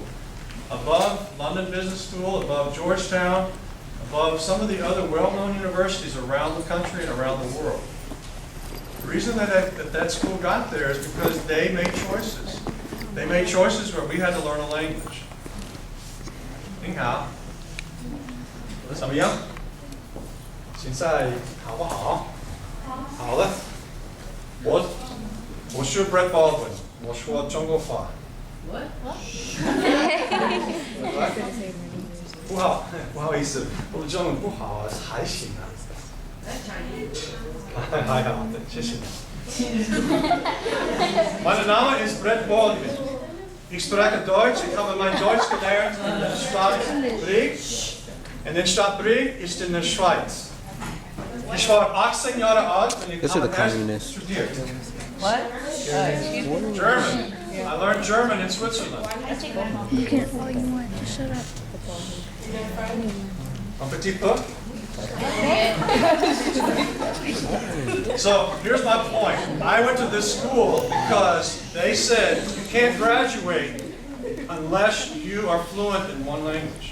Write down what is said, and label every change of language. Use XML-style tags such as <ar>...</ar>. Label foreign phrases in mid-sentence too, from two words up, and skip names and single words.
<en>Above London Business School, above Georgetown, above some of the other well-known universities around the country and around the world. The reason that school got there is because they made choices. They made choices where we had to learn a language.</en> <zh>您好，怎么样？现在好不好？好了。我是 Bret Baldwin，我说中国话。不好意思，我的中文不好，还行啊。还好，谢谢。</zh> <de>Mein Name ist Bret Baldwin. Ich spreche Deutsch. Ich habe mein Deutsch gelernt in der Stadt Bret. Und die Stadt Bret ist in der Schweiz. Ich war 18 Jahre alt und ich habe erst studiert.</de> <en>What? German. I learned German in Switzerland. You can't all you want. Just shut up.</en> <fr>Un petit peu.</fr> <en>So here's my point. I went to this school because they said you can't graduate unless you are fluent in one language.</en>